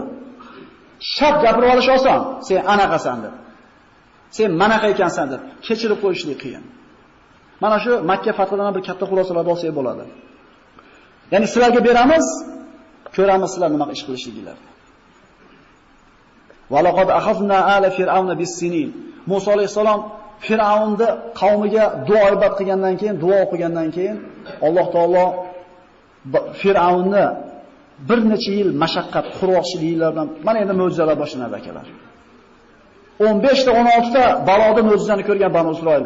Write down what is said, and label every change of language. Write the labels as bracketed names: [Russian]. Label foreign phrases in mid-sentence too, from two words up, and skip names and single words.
[Uzbek] Shart gapirib olish oson. Sen anaqasan deb. Sen manaqa ekansan deb kechirib qo'yishlik qiyin. Mana shu Makka fathidan bir katta xulosalarni olsak bo'ladi. Ya'ni sizlarga beramiz, ko'ramiz sizlar nima ish qilishligingizni. [Arabic] ولقد أخذنا آل فرعون بالسنين. [Uzbek] Musa alayhisalom Fir'avnni qavmiga duo ibodat qilgandan keyin, duo o'qigandan keyin Alloh taolo Fir'avnni bir necha yil mashaqqat, qurg'oqchiliklar bilan mana endi mo'jizalar boshlanadi akalar. 15 ta 16 ta balodi mo'jizani ko'rgan Banu Isroil.